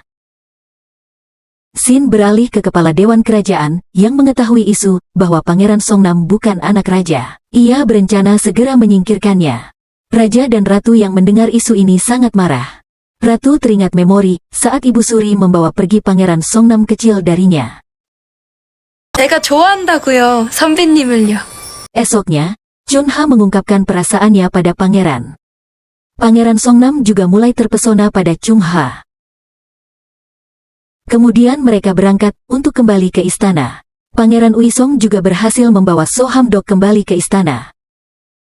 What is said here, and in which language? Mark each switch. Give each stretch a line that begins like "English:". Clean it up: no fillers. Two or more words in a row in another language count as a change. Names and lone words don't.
Indonesian: Scene beralih ke kepala Dewan Kerajaan, yang mengetahui isu bahwa Pangeran Songnam bukan anak raja. Ia berencana segera menyingkirkannya. Raja dan Ratu yang mendengar isu ini sangat marah. Ratu teringat memori saat Ibu Suri membawa pergi Pangeran Songnam kecil darinya.
Korean: 내가 좋아한다고요, 선배님을요.
Indonesian: Esoknya, Chunha mengungkapkan perasaannya pada pangeran. Pangeran Songnam juga mulai terpesona pada Chunha. Kemudian mereka berangkat untuk kembali ke istana. Pangeran Uisong juga berhasil membawa So Hamdok kembali ke istana.